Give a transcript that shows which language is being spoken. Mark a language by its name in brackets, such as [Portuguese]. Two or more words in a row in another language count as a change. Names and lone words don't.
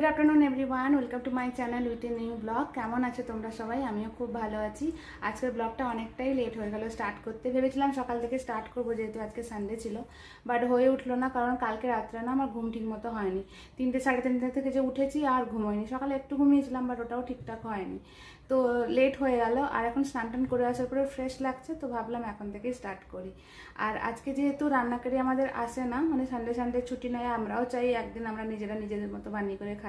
[English] Afternoon everyone welcome to my channel with a new vlog. [Bangla] কেমন আছো তোমরা সবাই? আমিও খুব ভালো আছি। আজকের ব্লগটা অনেকটাই লেট হো গেলো স্টার্ট করতে। ভেবেছিলাম সকাল থেকে স্টার্ট করবো যেহেতু আজকে সানডে ছিলো, বাট হয়ে উঠলো না কারণ কালকে রাত্রে না আমার ঘুম ঠিকমতো হয়নি। 3টে সাড়ে 3টে থেকে যে উঠেছি আর ঘুমোইনি। সকালে একটু ঘুমিয়েছিলাম বাট ওটাও ঠিকঠাক হয়নি, তো লেট হয়ে গেল। আর এখন স্নান টান করে আসার পরে ফ্রেশ লাগছে, তো ভাবলাম এখন থেকেই স্টার্ট করি। আর আজকে যেহেতু রান্নাকারী আমাদের আসে না, মানে সানডে সানডে ছুটি নেয়, আমরাও চাই একদিন আমরা নিজেরা নিজেদের মতো বানিয়ে করে খাই।